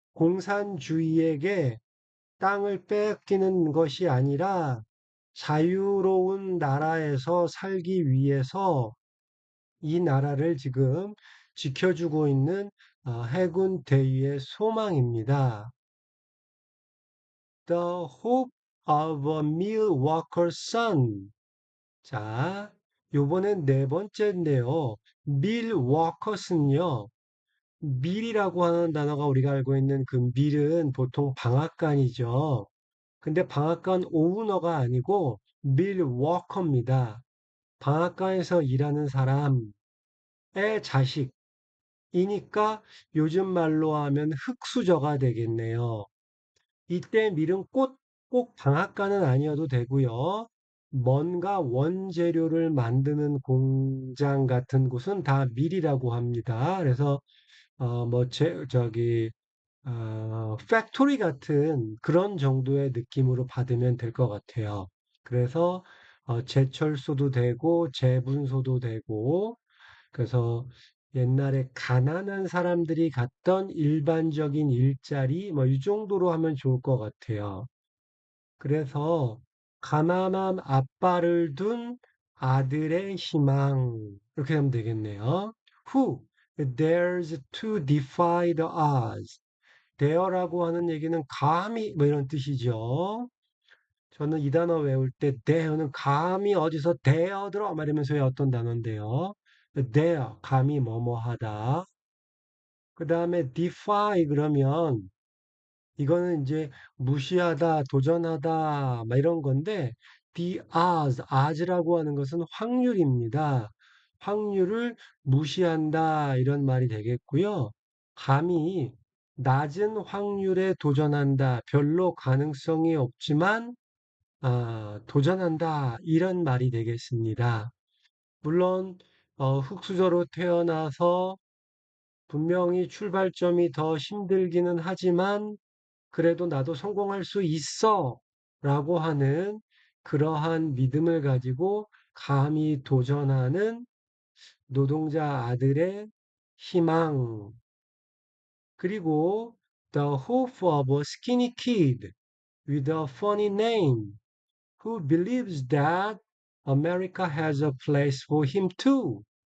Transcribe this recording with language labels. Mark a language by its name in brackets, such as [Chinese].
[Korean] 공산주의에게 땅을 뺏기는 것이 아니라 자유로운 나라에서 살기 위해서 이 나라를 지금 지켜주고 있는 해군 대위의 소망입니다. [English] The hope of a mill worker's son. [Korean] 자, 요번엔 네 번째인데요. mill workers는요. 밀이라고 하는 단어가 우리가 알고 있는 그 밀은 보통 방앗간이죠. 근데 방앗간 오너가 아니고 밀 워커입니다. 방앗간에서 일하는 사람의 자식이니까 요즘 말로 하면 흙수저가 되겠네요. 이때 밀은 꼭 방앗간은 아니어도 되고요. 뭔가 원재료를 만드는 공장 같은 곳은 다 밀이라고 합니다. 그래서 저기 팩토리 같은 그런 정도의 느낌으로 받으면 될 것 같아요. 그래서 제철소도 되고 재분소도 되고 그래서 옛날에 가난한 사람들이 갔던 일반적인 일자리 뭐 이 정도로 하면 좋을 것 같아요. 그래서 가난한 아빠를 둔 아들의 희망 이렇게 하면 되겠네요. [English] Who dares to defy the odds. [Korean] dare라고 하는 얘기는 감히 뭐 이런 뜻이죠. 저는 이 단어 외울 때 dare는 감히 어디서 dare들어 말하면서 외웠던 단어인데요. dare 감히 뭐뭐 하다. 그 다음에 defy 그러면 이거는 이제 무시하다, 도전하다, 막 이런 건데, the odds라고 하는 것은 확률입니다. 확률을 무시한다, 이런 말이 되겠고요. 감히 낮은 확률에 도전한다, 별로 가능성이 없지만, 도전한다, 이런 말이 되겠습니다. 물론, 흙수저로 태어나서 분명히 출발점이 더 힘들기는 하지만, 그래도 나도 성공할 수 있어! 라고 하는 그러한 믿음을 가지고 감히 도전하는 노동자 아들의 희망. [English] 그리고 The hope of a skinny kid with a funny name who believes that America has a place for him too.